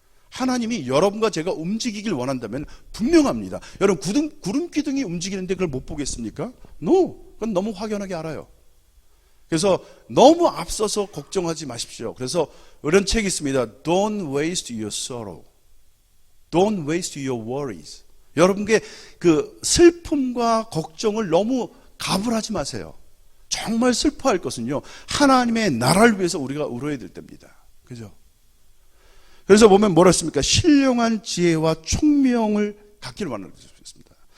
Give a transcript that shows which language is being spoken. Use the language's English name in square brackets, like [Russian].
[Korean] 하나님이 여러분과 제가 움직이길 원한다면 분명합니다. 여러분, 구름기둥이 움직이는데 그걸 못 보겠습니까? No, 그건 너무 확연하게 알아요. 그래서 너무 앞서서 걱정하지 마십시오. 그래서 이런 책이 있습니다. [English] Don't waste your sorrow. Don't waste your worries. [Korean] 여러분께 그 슬픔과 걱정을 너무 가불하지 마세요. 정말 슬퍼할 것은요, 하나님의 나라를 위해서 우리가 울어야 될 때입니다. 그죠? 그래서 보면 뭐라 했습니까? 신령한 지혜와 총명을 갖기를 원하셨습니다.